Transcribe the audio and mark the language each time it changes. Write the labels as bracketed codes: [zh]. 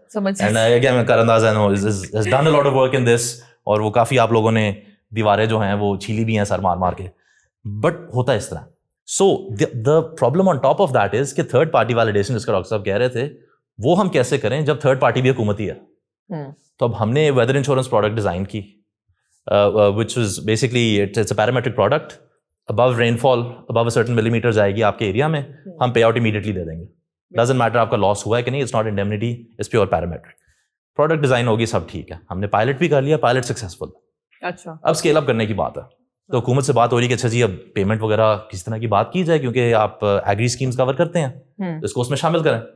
[en] and again Karandaaz has done a lot of work in this, [ur] اور وہ کافی آپ لوگوں نے دیواریں جو ہیں وہ چھیلی بھی ہیں سر مار کے, بٹ ہوتا ہے اس طرح. [en] so the problem on top of that is [ur] کہ تھرڈ پارٹی ویلیڈیشن جس کا ڈاکٹر صاحب کہہ رہے تھے, وہ ہم کیسے کریں جب تھرڈ پارٹی بھی حکومتی ہے. تو اب ہم نے [en] Weather insurance product design کی, which is basically it's a parametric product. Above rainfall above certain millimetre [ur] جائے گی آپ کے ایریا میں, ہم پے آؤٹ امیڈیٹلی دے دیں گے. [en] doesn't matter [ur] آپ کا لاس ہوا ہے کہ نہیں, [en] It's not indemnity, it's pure parametric. [ur] Product design ہوگی, سب ٹھیک ہے, ہم نے پائلٹ بھی کر لیا, پائلٹ سکسیزفل. اچھا اب اسکیل اپ کرنے کی بات ہے, تو حکومت سے بات ہو رہی کہ اچھا جی اب پیمنٹ وغیرہ کس طرح کی بات کی جائے, کیونکہ آپ ایگری اسکیمز کور کرتے ہیں تو اس کو اس میں شامل کریں.